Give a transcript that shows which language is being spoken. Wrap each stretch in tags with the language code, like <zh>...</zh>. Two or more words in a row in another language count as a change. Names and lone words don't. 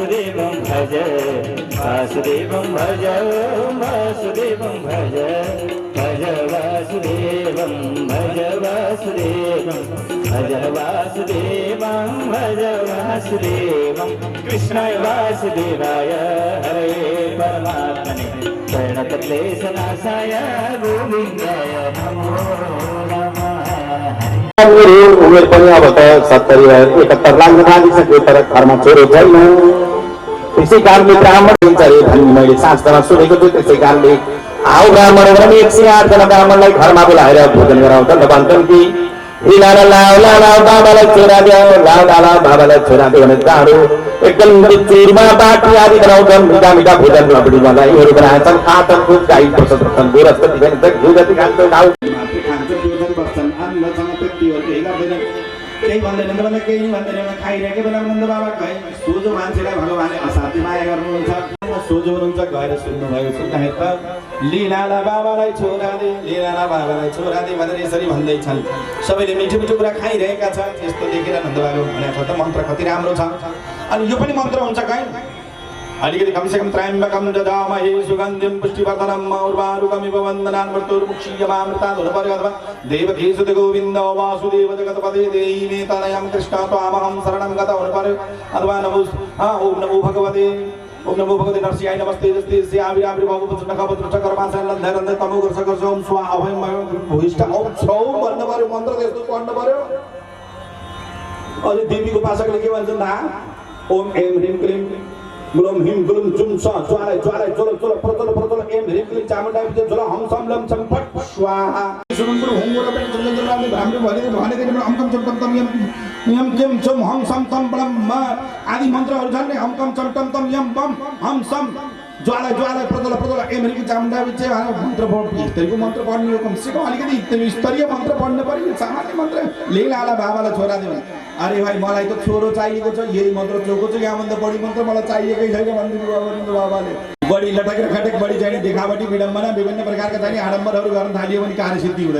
<sa>वासुदेवं भज वासुदेवं भज वासुदेवं भज भज वासुदेवं भज वासुदेवं भज वासुदेवं भज वासुदेवं कृष्णाय वासुदेवाय हरे परमात्मने प्रणतक्लेशनाशाय गोविन्दाय नमो नमः।</sa> <ne>उमेर पनि अब त 70 71 लाग्न लागिसक्यो तर घरमा छोरो छैन। त्यसै कारणले ब्राह्मण हुन्छ अरे भन्ने मैले शास्त्रमा सुनेको छु। त्यसै कारणले आऊ ब्राह्मण भने 108 जना ब्राह्मणलाई घरमा बोलाएर भोजन गराउँछन् र भन्छन् कि लाला लाला लाला बाबालाई छोरा देऊ, लाला लाला बाबालाई छोरा देऊ भने चाँडो एकदम चुरमा बाटी आदि बनाउँछन्। मिठा मिठा भोजन लपडी बनाइहरू बनाउँछन्, खान्छन्, खुब गाई प्रशस्त गर्छन्, गोरस्पति घिउ जति खान्छन् खाऊ। केही भन्दैनन् त भन्दा केही नि भन्दैनन्, खाइरहेकै बेला नन्द बाबा खै सोझो मान्छेलाई भगवानले असाध्य माया गर्नुहुन्छ। सोझो हुनुहुन्छ, गएर सुन्नुभयो। सुन्दाखेरि त लीलाला बाबालाई छोरा दे, लीलाला बाबालाई छोरा दे भनेर यसरी भन्दैछन्। सबैले मिठो मिठो कुरा खाइरहेका छन्। यस्तो देखेर नन्द बाबा भनेको त मन्त्र कति राम्रो छ। अनि यो पनि मन्त्र हुन्छ कहीँ अलिकति कमसेकम</ne> <sa>त्रयम्बकं ददामहे सुगन्धिं पुष्टिवर्धनम् उर्वारुकमिव वन्दनान् मृत्युर्मुक्षीयमामृतात्</sa> <ne>हुनु पर्यो।</ne> <sa>अथवा देवधीसुत गोविन्द वासुदेव जगत्पते देहि मे तनयं कृष्ण त्वामहं शरणं गत</sa> <ne>हुनु पर्यो।</ne> <sa>अथवा ओम नमो भगवते नरसिंहाय नमस्ते जस्ते आविर्भाव नखपत्र चक्रमासन लन्धरन्ध तमो गर्छ ओम स्वाहा अभयं भूयिष्ठ ओम छौ</sa> <ne>भन्नु पर्यो। मन्त्र त्यस्तो पढ्नु पर्यो। अनि देवीको भाषाले के भन्छन् थाहा?</ne> <sa>ओम ऐं ह्रीं क्लीं गुलम हिम गुलम जुम स ज्वाला ज्वाला चलो चलो प्रचल प्रचल एम ह्रीं क्लीं चामुण्डाय विजय चलो हम सम लम सम फट स्वाहा सुरंगुर होंगोर पे चलन चलन में भ्रामरे</sa> <ne>भने देखि</ne> <sa>हम कम चम तम यम केम चम हम सम तम बम</sa> <ne>आदि मन्त्रहरु छन् नि।</ne> <sa>हम कम चम तम यम बम हम सम ज्वाला ज्वाला प्रचल प्रचल एम ह्रीं चामुण्डाय विजय</sa> <ne>मन्त्र पढ्नु मन्त्र पढ्नु कम से कम अलिकति स्तरीय मन्त्र पढ्नु पर्यो। सामान्य मन्त्र लीलाला बाबालाई छोरा देऊ। अरे भाइ मलाई त छोरो चाहिएको छ, यही मन्त्र चोको छ, यहाँभन्दा बढी मन्त्र मलाई चाहिएकै छैन भन्नु बाबाले। बढी लटक र खटक बढी चाहिने देखावटी विडम्बना विभिन्न प्रकारका चाहिने आडम्बरहरू गर्न थालियो भने कार्यसिद्धि हुँदैन।</ne>